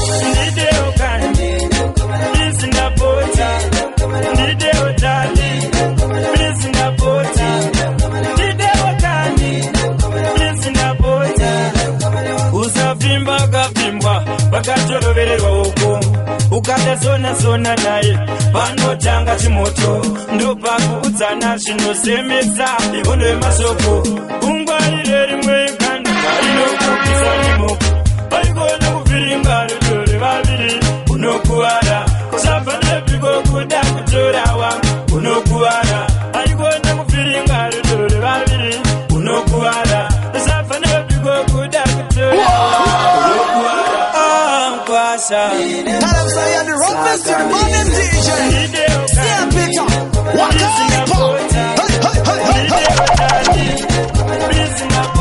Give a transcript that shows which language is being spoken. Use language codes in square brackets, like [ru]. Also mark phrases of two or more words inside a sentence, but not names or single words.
[sn] Ndideo kani. Please, ndapota. Ndideo dali. Please, ndapota. Ndideo kani. Please, ndapota. Usavimba, kavimba, vakatorovererwa uko. Ukada zona, zona naye, vanotanga chimoto. Ndopakuudzana zvinozemesa, hondo yemasoko. Ungwarire rimwe ganda, rinokupisa nemoko. Vaigona kuvhiringa rudo revaviri, unokuwara. Usabva nepiko kuda kutora wangu, unokuwara. Vaigona kuvhiringa rudo revaviri, unokuwara. Usabva nepiko kuda kutora wangu, unokuwara. Ah, Nkwasha. [en] Tell them say you're the roughest in the morning, D J. Ndideo Sir Peter, what Ndideo kind of pop? Hey, hey, hey, hey, hey.